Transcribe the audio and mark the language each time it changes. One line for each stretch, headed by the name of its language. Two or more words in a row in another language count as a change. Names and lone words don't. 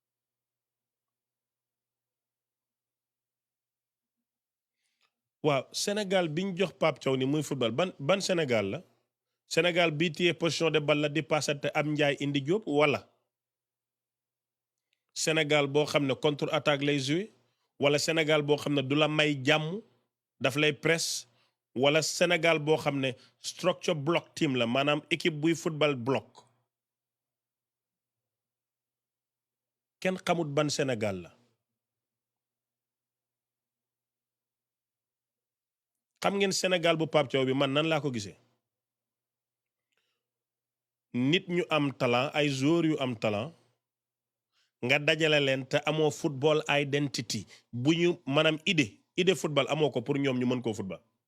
Wolof: waaw Sénégal bi ñu jox Pape Thiaw ni muy football ban Sénégal la Sénégal bii téye
French: position de balle
Wolof: la di passate am njaay indi Diop wala Sénégal boo xam ne
French: contre attaque
Wolof: lay jouer wala Sénégal boo xam ne du la may jàmm daf lay presse wala Sénégal boo xam ne
English: structure block team
Wolof: la maanaam équipe buy football block kenn xamut ban Sénégal la xam ngeen Sénégal bu Pape Thiaw bi man nan laa ko gisee nit ñu am talent ay joueurs yu am talent nga dajale leen te amoo
English: football identity
Wolof: bu ñu maanaam idée football amoo ko pour ñoom ñu mën koo football